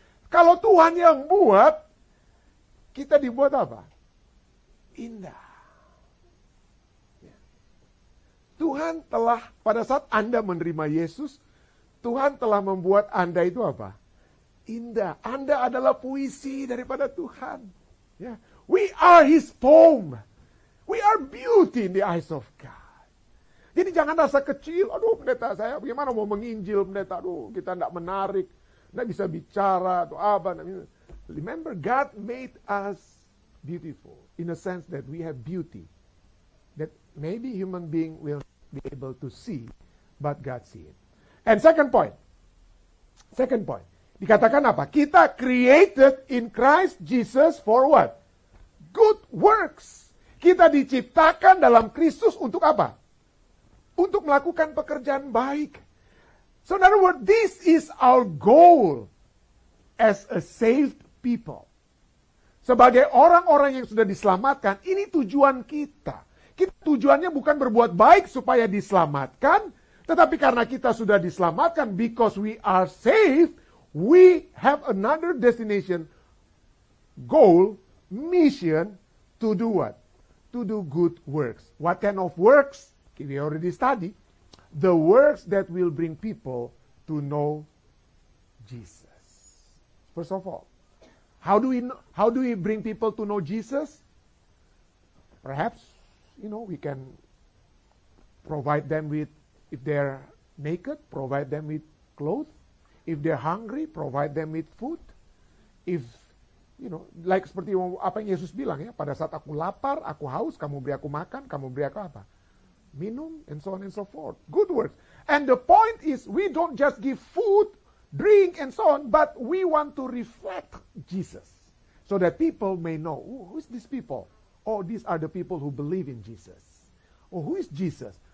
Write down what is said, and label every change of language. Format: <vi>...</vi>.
<id>Kalau Tuhan yang buat, kita dibuat apa? Indah. Tuhan telah, pada saat Anda menerima Yesus, Tuhan telah membuat Anda itu apa? Indah. Anda adalah puisi daripada Tuhan.</id> <en>Ya. We are His poem. We are beauty in the eyes of God.</en> <id>Jadi jangan rasa kecil, aduh pendeta saya bagaimana mau menginjil pendeta, aduh kita tidak menarik, tidak bisa bicara atau apa.</id> <en>Remember, God made us beautiful in a sense that we have beauty that maybe human being will be able to see, but God see it. And second point,</en> <id>dikatakan apa?</id> <en>Kita created in Christ Jesus for what? Good works.</en> <id>Kita diciptakan dalam Kristus untuk apa? Untuk melakukan pekerjaan baik.</id> <en>So in other words, this is our goal as a saved people.</en> <id>Sebagai orang-orang yang sudah diselamatkan, ini tujuan kita. Tujuannya bukan berbuat baik supaya diselamatkan, tetapi karena kita sudah diselamatkan,</id> <en>because we are saved, we have another destination, goal, mission, to do what? To do good works. What kind of works? We already studied. The works that will bring people to know Jesus. First of all, how do we bring people to know Jesus? Perhaps, we can provide them with, if they're naked, provide them with clothes. If they're hungry, provide them with food. If, like</en> <id>seperti apa yang Yesus bilang ya, pada saat aku lapar, aku haus, kamu beri aku makan, kamu beri aku apa? Minum,</id> <en>and so on and so forth. Good works. And the point is, we don't just give food, drink, and so on. But we want to reflect Jesus so that people may know, who's these people? Oh, these are the people who believe in Jesus. Oh, who is Jesus?</en>